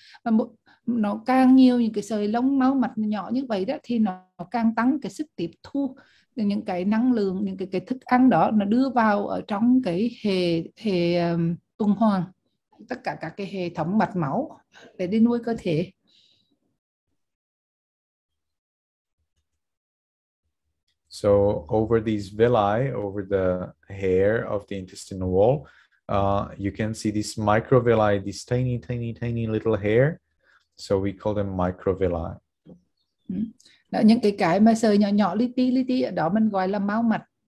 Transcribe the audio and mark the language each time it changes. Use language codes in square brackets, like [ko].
[vi] Và nó càng nhiều những cái sợi lông máu mạch nhỏ như vậy đó thì nó càng tăng cái sức tiếp thu những cái năng lượng, những cái thức ăn đó nó đưa vào ở trong cái hệ tuần hoàn, tất cả các cái hệ thống mạch máu để đi nuôi cơ thể. [en] So over these villi, over the hair of the intestinal wall, you can see these microvilli, these tiny little hair. So we call them microvilli. [vi] Đó, những cái mà sợi nhỏ li ti ở đó mình gọi là máu mạch.